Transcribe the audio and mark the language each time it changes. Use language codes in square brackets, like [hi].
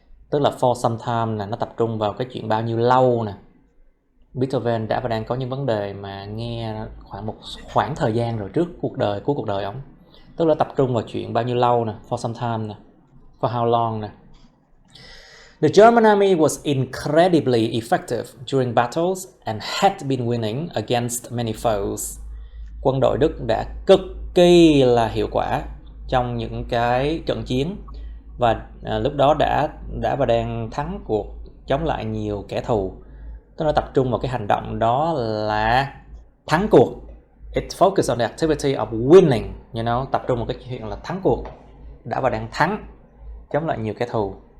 [vi] Tức là for some time là nó tập trung vào cái chuyện bao nhiêu lâu nè. Beethoven đã và đang có những vấn đề mà nghe một khoảng thời gian rồi trước cuối cuộc đời ông. Tức là tập trung vào chuyện bao nhiêu lâu nè, for some time nè, [en] for how long [vi] nè. [en] The German army was incredibly effective during battles and had been winning against many foes. [vi] Quân đội Đức đã cực kỳ là hiệu quả trong những cái trận chiến và lúc đó đã và đang thắng cuộc chống lại nhiều kẻ thù. Tức là tập trung vào cái hành động đó là thắng cuộc. [en] It focused on the activity of winning, [vi] tập trung vào cái chuyện là thắng cuộc, đã và đang thắng chống lại nhiều kẻ thù.